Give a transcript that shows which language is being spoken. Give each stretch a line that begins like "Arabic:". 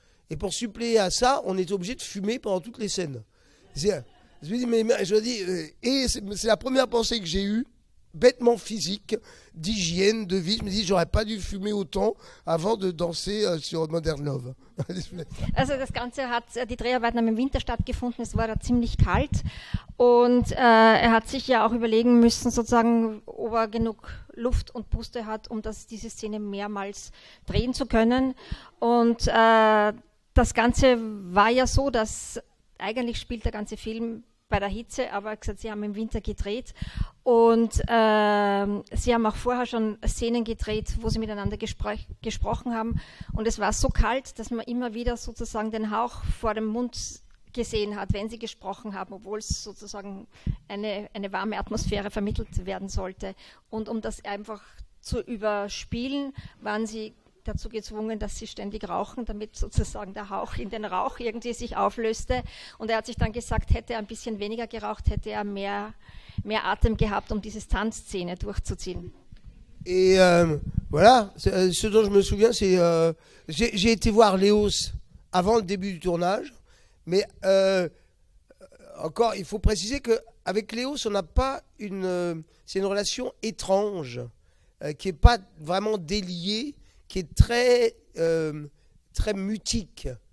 French: Et pour suppléer à ça, on était obligé de fumer pendant toutes les scènes. Je me dis, et c'est la première pensée que j'ai eue, bêtement physique, d'hygiène, de vie. Je me dis, j'aurais pas dû fumer autant avant de danser sur Modern Love.
German: Also das Ganze die Dreharbeiten haben im Winter stattgefunden, es war da ziemlich kalt und er hat sich ja auch überlegen müssen, sozusagen, ob er genug Luft und Puste hat, um diese Szene mehrmals drehen zu können. Und das Ganze war ja so, dass eigentlich spielt der ganze Film bei der Hitze, aber er hat gesagt, sie haben im Winter gedreht und sie haben auch vorher schon Szenen gedreht, wo sie miteinander gesprochen haben und es war so kalt, dass man immer wieder sozusagen den Hauch vor dem Mund gesehen hat, wenn sie gesprochen haben, obwohl es sozusagen eine warme Atmosphäre vermittelt werden sollte. Und um das einfach zu überspielen, waren sie dazu gezwungen, dass sie ständig rauchen, damit sozusagen der Hauch in den Rauch irgendwie sich auflöste. Und er hat sich dann gesagt, hätte er ein bisschen weniger geraucht, hätte er mehr Atem gehabt, um diese Tanzszene durchzuziehen.
French: Et voilà, ce dont je me souviens, c'est j'ai été voir Léos avant le début du tournage, mais encore, il faut préciser qu'avec Léos, on n'a pas c'est une relation étrange, qui n'est pas vraiment déliée, qui est très mutique.